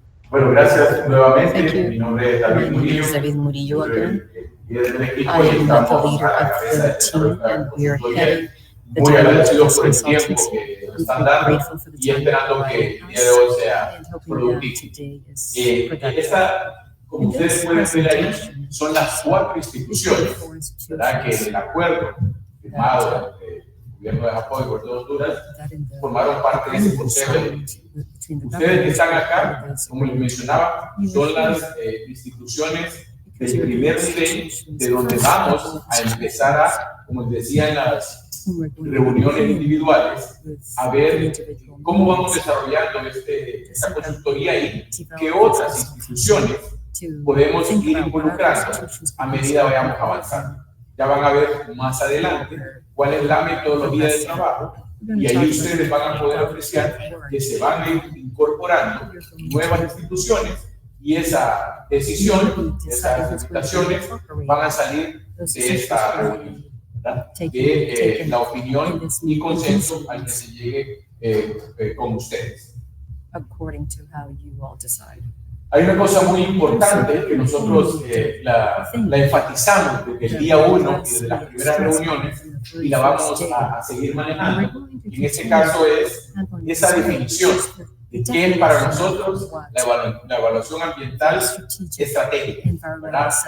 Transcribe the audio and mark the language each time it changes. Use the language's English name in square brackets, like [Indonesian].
[English] Thank you. My name is David Murillo again. I am the leader of the team, and we are heading the development of this consultancy. I'm very grateful for the time provided us and hoping that today is productive. [Spanish] Como ustedes pueden ver ahí, son las 4 instituciones, ¿verdad? Que en el acuerdo firmado entre el gobierno de Japón y el gobierno de Honduras formaron parte de ese consejo. Ustedes que están acá, como les mencionaba, son las instituciones del primer nivel de donde vamos a empezar a, como les decía en las reuniones individuales, a ver cómo vamos desarrollando esta consultoría y qué otras instituciones podemos ir involucrando a medida que vayamos avanzando. Ya van a ver más adelante cuál es la metodología de trabajo y ahí ustedes van a poder apreciar que se van a ir incorporando nuevas instituciones y esa decisión, esas invitaciones van a salir de esta reunión, ¿verdad? De la opinión y consenso al que se llegue con ustedes. [English] According to how you all decide. [Spanish] Hay una cosa muy importante que nosotros la enfatizamos desde el día 1 y desde las primeras reuniones y la vamos a seguir manejando. Y en este caso es esa definición de qué es para nosotros la evaluación ambiental estratégica, ¿verdad?